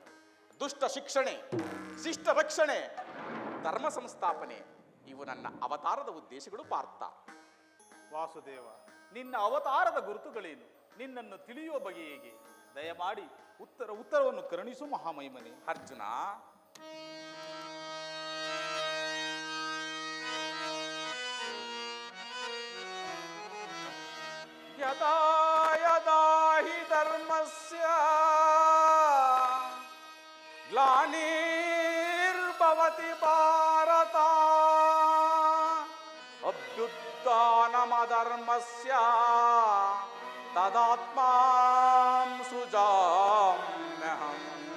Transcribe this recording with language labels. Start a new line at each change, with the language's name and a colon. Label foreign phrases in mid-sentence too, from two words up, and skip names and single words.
Kannada: ದುಷ್ಟ ಶಿಕ್ಷಣೆ, ಶಿಷ್ಟ ರಕ್ಷಣೆ, ಧರ್ಮ ಸಂಸ್ಥಾಪನೆ ಇವು ನನ್ನ ಅವತಾರದ ಉದ್ದೇಶಗಳು ಪಾರ್ಥ. ವಾಸುದೇವ, ನಿನ್ನ ಅವತಾರದ ಗುರುತುಗಳೇನು? ನಿನ್ನನ್ನು ತಿಳಿಯುವ ಬಗೆ ಹೇಗೆ? ದಯಮಾಡಿ ಉತ್ತರವನ್ನು ಕರುಣಿಸು ಮಹಾಮಹಿಮನೆ.
Sanskrit: ಅರ್ಜುನ, ಯದಾ ಯದಾ ಹಿ ಧರ್ಮಸ್ಯ ಗ್ಲಾನಿರ್ಭವತಿ ಭಾರತ ಅಭ್ಯುತ್ಥಾನಮಧರ್ಮಸ್ಯ ತದಾತ್ಮಾಂ ಸೃಜಾಮ್ಯಹಂ